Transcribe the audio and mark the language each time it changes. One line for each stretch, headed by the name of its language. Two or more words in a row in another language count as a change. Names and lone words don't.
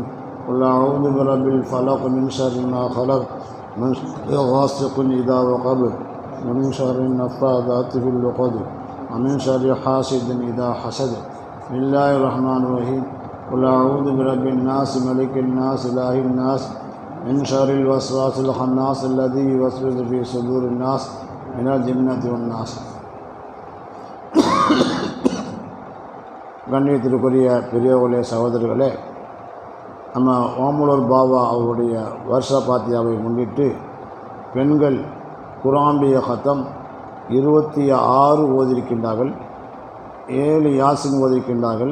Arabic: قل أعوذ برب الفلق من شر ما خلق من شر غاسق إذا وقب ومن شر النفاثات في العقد ومن شر حاسد إذا حسد. بسم الله الرحمن الرحيم. قل أعوذ برب الناس ملك الناس إله الناس من شر الوسواس الخناس الذي يوسوس في صدور الناس من الجنة والناس.
Tamil: கண்ணியத்திற்குரிய பெரியவர்களே, சகோதரர்களே, நம்ம ஓமலூர் பாபா அவருடைய வருஷ பாத்தியாவை முன்னிட்டு பெண்கள் குர்ஆனுடைய கத்தம் 26 ஓதிருக்கின்றார்கள், 7 யாசின் ஓதிருக்கின்றார்கள்.